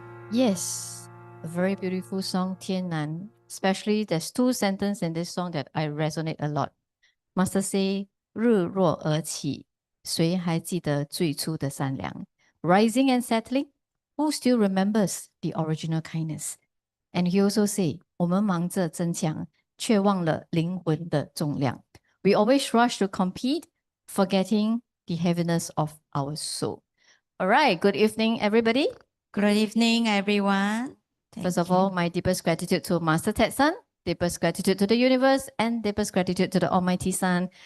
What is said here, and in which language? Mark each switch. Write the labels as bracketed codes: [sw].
[en] Yes, a very beautiful song, [zh] 天南. [en] Especially there's two sentences in this song that I resonate a lot. Master say, [zh] 日落而起，谁还记得最初的善良? [en] Rising and settling, who still remembers the original kindness? And he also say, [zh] 我们忙着增强，却忘了灵魂的重量. [en] We always rush to compete, forgetting the heaviness of our soul. All right, good evening, everybody. Good evening, everyone. First of all, my deepest gratitude to Master Tetsun, deepest gratitude to the universe, and deepest gratitude to the Almighty Sun.